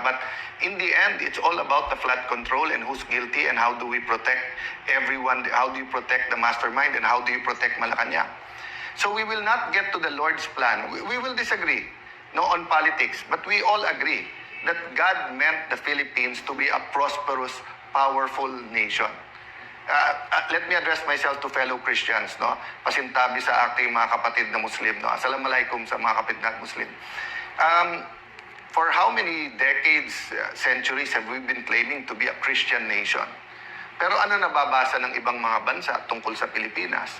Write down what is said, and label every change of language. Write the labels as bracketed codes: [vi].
[en] But in the end, it's all about the flood control and who's guilty and how do we protect everyone, how do you protect the mastermind and how do you protect Malacanang. So we will not get to the Lord's plan. We will disagree, no, on politics, but we all agree that God meant the Philippines to be a prosperous, powerful nation. let me address myself to fellow Christians, no? [tl] Pasintabi sa aking mga kapatid na Muslim, no? Assalamualaikum sa mga kapatid na Muslim. [en] For how many decades, centuries have we been claiming to be a Christian nation? [tl] Pero ano nababasa ng ibang mga bansa tungkol sa Pilipinas?